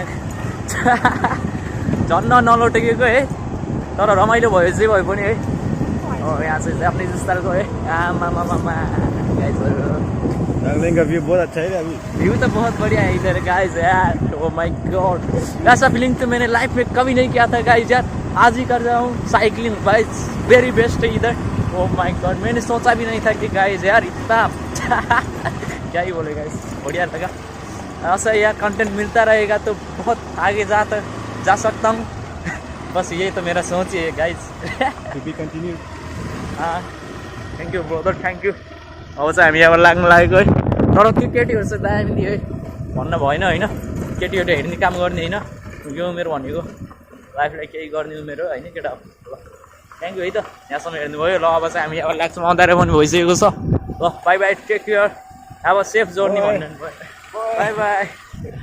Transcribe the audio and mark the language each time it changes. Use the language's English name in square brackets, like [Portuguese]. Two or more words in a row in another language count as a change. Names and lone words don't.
[Nepali] झन्न नलौटेको है तर रमाइलो भयो जे भए पनि है यहाँ चाहिँ जापानिज स्टाइलको है आमामामा गाइजहरू [Hindi] दार्जिलिंग का व्यू बहुत अच्छा है अभी व्यू तो बहुत बढ़िया है इधर गाइस यार [English] oh my god [Hindi] ऐसा फीलिंग तो मैंने लाइफ में कभी नहीं किया था गाइस यार आज ही कर रहा हूँ साइकिलिंग गाइस [English] very best [Hindi] है इधर [English] oh my god [Hindi] मैंने सोचा भी नहीं था कि गाइस यार इतना क्या ही बोले गाइस बढ़िया लगा ऐसा यार कंटेंट मिलता रहेगा तो बहुत आगे जा सकता हूँ बस यही तो मेरा सोच ही है गाइस [English] to be continue [Nepali] हाँ [English] thank you brother thank you [Nepali] अब चाहिँ हामी अब लाग्नु लागेको है तर त्यो केटीहरू चाहिँ दामी है भन्न भएन होइन केटीहरू हेर्ने काम गर्ने होइन यो मेरो भनेको लाइफलाई केही गर्ने मेरो होइन केटा ल [English] thank you [Nepali] है त यहाँसम्म हेर्नुभयो ल अब चाहिँ हामी अब लाग्छौँ अँधारो पनि भइसकेको छ ल [English] bye bye take care [Nepali] अब [English] safe journey [Nepali] भन्नु [English] bye bye